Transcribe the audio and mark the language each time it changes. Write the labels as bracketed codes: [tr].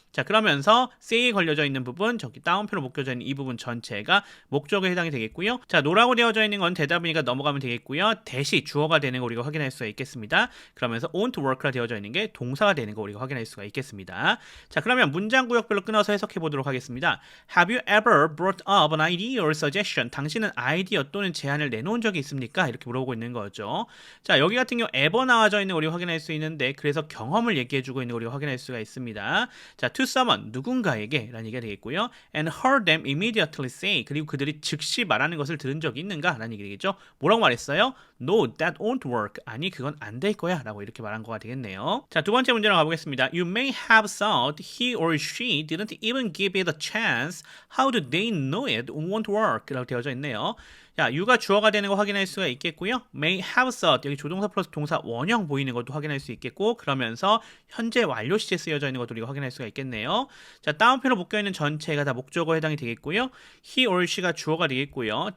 [ko] 자, 그러면서 say에 걸려져 있는 부분, 저기 다운표로 묶여져 있는 이 부분 전체가 목적어에 해당이 되겠고요. 자, no라고 되어져 있는 건 대답이니까 넘어가면 되겠고요. 대시 주어가 되는 거 우리가 확인할 수가 있겠습니다. 그러면서 won't work라 되어져 있는 게 동사가 되는 거 우리가 확인할 수가 있겠습니다. 자, 그러면 문장 구역별로 끊어서 해석해 보도록 하겠습니다. [en] Have you ever brought up an idea or suggestion? [ko] 당신은 아이디어 또는 제안을 내놓은 적이 있습니까? 이렇게 물어보고 있는 거죠. 자, 여기 같은 경우 ever 나와져 있는 거 우리가 확인할 수 있는데 그래서 경험을 얘기해 주고 있는 거 우리가 확인할 수가 있습니다. 자, [en] to someone, [ko] 누군가에게 라는 얘기가 되겠고요. [en] And heard them immediately say, [ko] 그리고 그들이 즉시 말하는 것을 들은 적이 있는가? 라는 얘기 되겠죠. 뭐라고 말했어요? [en] No, that won't work. [ko] 아니, 그건 안 될 거야. 라고 이렇게 말한 거가 되겠네요. 자, 두 번째 문제로 가보겠습니다. [en] You may have thought he or she didn't even give it a chance. How do they know it won't work? [ko] 라고 되어져 있네요. 자, you가 주어가 되는 거 확인할 수가 있겠고요. [en] may have thought, [ko] 여기 조동사 플러스 동사 원형 보이는 것도 확인할 수 있겠고 그러면서 현재 완료 시제 쓰여져 있는 것도 우리가 확인할 수가 있겠네요. 자, 다운표로 묶여있는 전체가 다 목적어에 해당이 되겠고요. he or she가 주어가 되겠고요.